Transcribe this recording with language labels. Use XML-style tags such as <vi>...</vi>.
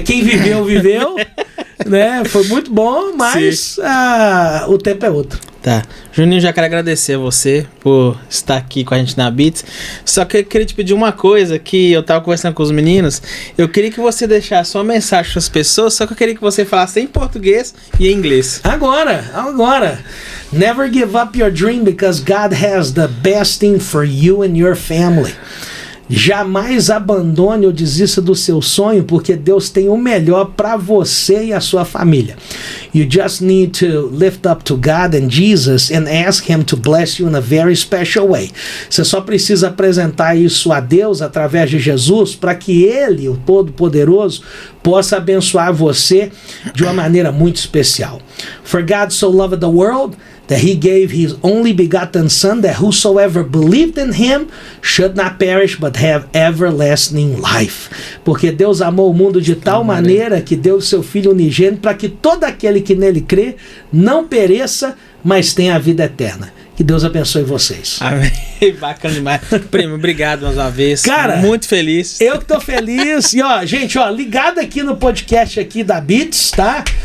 <pt>Quem viveu, viveu. Né? Foi muito bom, mas o tempo é outro. Tá. Juninho, já quero agradecer a você por estar aqui com a gente na Beats. Só que eu queria te pedir uma coisa, que eu tava conversando com os meninos. Eu queria que você deixasse uma mensagem para as pessoas, só que eu queria que você falasse em português e em inglês. Agora.</pt> <en>Never give up your dream, because God has the best thing for you and your family.</en> <pt>Jamais abandone ou desista do seu sonho, porque Deus tem o melhor para você e a sua família.</pt> <en>You just need to lift up to God and Jesus and ask Him to bless you in a very special way.</en> <pt>Você só precisa apresentar isso a Deus através de Jesus, para que Ele, o Todo-Poderoso, possa abençoar você de uma maneira muito especial.</pt> <en>For God so loved the world that He gave His only begotten Son, that whosoever believed in Him should not perish but have everlasting life.</en> <pt>Porque Deus amou o mundo de tal maneira que deu o seu Filho unigênito, para que todo aquele que nele crê não pereça, mas tenha a vida eterna. Que Deus abençoe vocês. Amém. Bacana demais. Primo, obrigado mais uma vez. Cara, muito feliz. Eu que tô feliz. E gente, ligado aqui no podcast aqui da Beats, tá?</pt>